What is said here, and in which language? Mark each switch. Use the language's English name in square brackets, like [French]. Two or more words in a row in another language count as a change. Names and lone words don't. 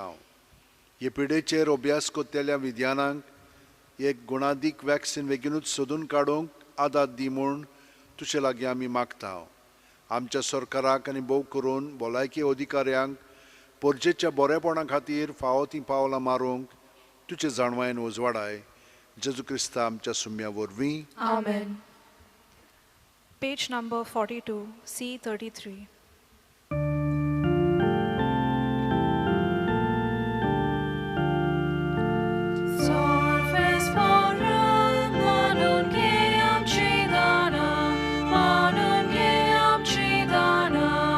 [Konkani] हे पिडेचेर अभ्यास कोत्तेल्या विद्यानांक एक गुणादीक वॅक्सीन बेगीनूच सोदून काडूंक आदार दी म्हूण तुजे लागीं आमी मागता. आमच्या सरकाराक आनी भोव करून भलायकी अधिकाऱ्यांक परजेच्या बरेपणा खातीर फावो ती पावलां मारूंक तुजे जाणवायेन उजवाडाय. जेजू क्रिस्ता आमच्या सुम्या वरवीं. आमेन. [English] Page number 42, C33. [Konkani] Sorfes para manun ge amchi dana, manun ge amchi dana.